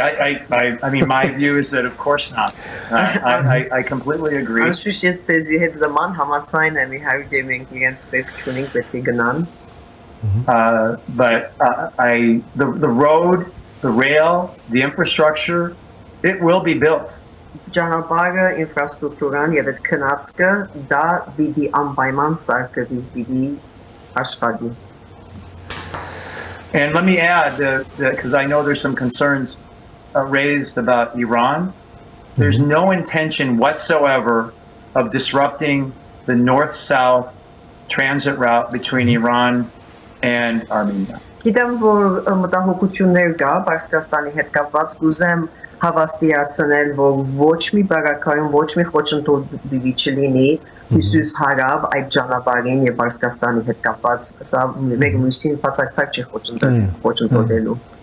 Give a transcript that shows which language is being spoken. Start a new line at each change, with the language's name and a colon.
English: I mean, my view is that of course not. I completely agree. says you hit the man hamatsain and we have gaming against tuning with Ganan. But the road, the rail, the infrastructure, it will be built.
Armenian: Ճանապարհը, ինֆրաստրուկտուրան եւ այդ քնածքը դա պիտի անպայման սարքվի, պիտի աշխատի։
English: And let me add because I know there's some concerns raised about Iran. There's no intention whatsoever of disrupting the north-south transit route between Iran and Armenia.
Armenian: Գիտեմ, որ մտահոգություններ կա Պարսկաստանի հետ կապված, կուզեմ հավաստիացնել, որ ոչ մի բարակայում, ոչ մի խոչընդոտի չլինի Հյուսիս հարավ այդ ճանապարհին եւ Պարսկաստանի հետ կապված, սա մեկ մյուսին բացարձակ չի խոչընդոտելու։